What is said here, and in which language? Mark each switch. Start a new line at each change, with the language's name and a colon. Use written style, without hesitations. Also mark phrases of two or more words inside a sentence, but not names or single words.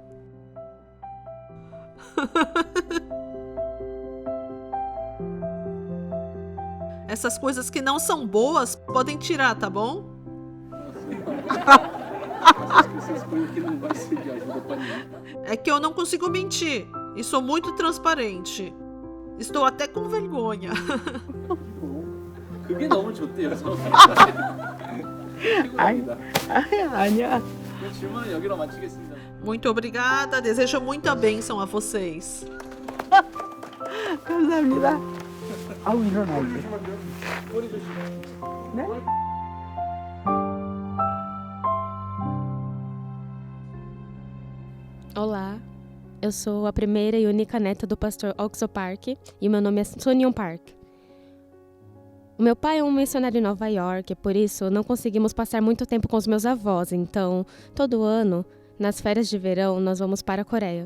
Portuguese: Essas coisas que não são boas, podem tirar, tá bom? É que eu não consigo mentir e sou muito transparente. Estou até com vergonha.
Korean: 그게 너무 좋대요. 아니야. 질문은 여기로 마치겠습니다.
Portuguese: Muito obrigada, desejo muita bênção a vocês.
Korean: 감사합니다. 아우 일어나지. 네?
Portuguese: Olá, eu sou a primeira e única neta do pastor Oxo Park e meu nome é Sunyeon Park. O meu pai é um missionário em Nova York, por isso não conseguimos passar muito tempo com os meus avós, então todo ano, nas férias de verão, nós vamos para a Coreia.